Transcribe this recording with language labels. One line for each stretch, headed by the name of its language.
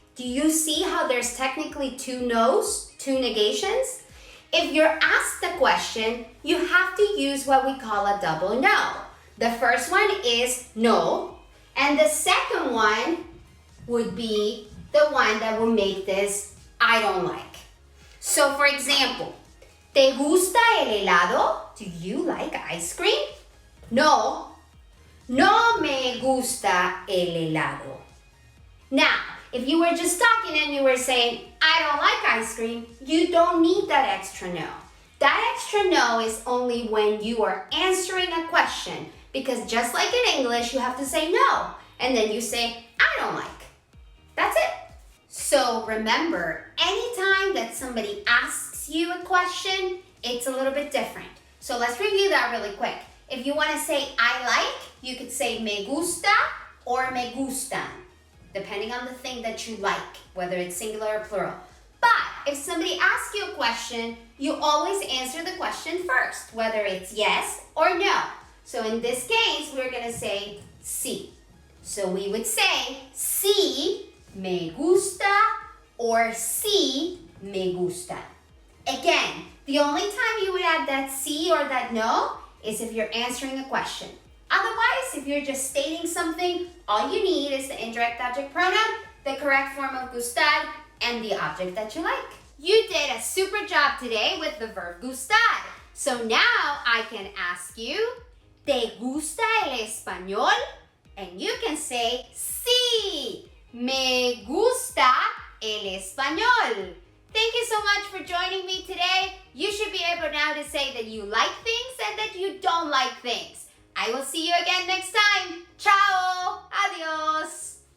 English: Do you see how there's technically two no's, two negations? If you're asked a question, you have to use what we call a double no. The first one is no, and the second one would be the one that will make this I don't like. So for example,
Spanish: ¿te gusta el helado?
English: Do you like ice cream?
Spanish: No, no me gusta el helado.
English: Now, if you were just talking and you were saying, I don't like ice cream, you don't need that extra no. That extra no is only when you are answering a question, because just like in English, you have to say no, and then you say, I don't like. That's it. So remember, anytime that somebody asks you a question, it's a little bit different. So let's review that really quick. If you want to say I like, you could say me gusta or me gustan, depending on the thing that you like, whether it's singular or plural. But if somebody asks you a question, you always answer the question first, whether it's yes or no. So in this case, we're going to say sí. So we would say
Spanish: sí me gusta
English: or sí me gusta. Again, the only time you would add that sí or that no is if you're answering a question. Otherwise, if you're just stating something, all you need is the indirect object pronoun, the correct form of gustar, and the object that you like. You did a super job today with the verb gustar. So now I can ask you,
Spanish: ¿te gusta el español?
English: And you can say,
Spanish: sí, me gusta el español.
English: Thank you so much for joining me today. You should be able now to say that you like things and that you don't like things. I will see you again next time. Ciao. Adios.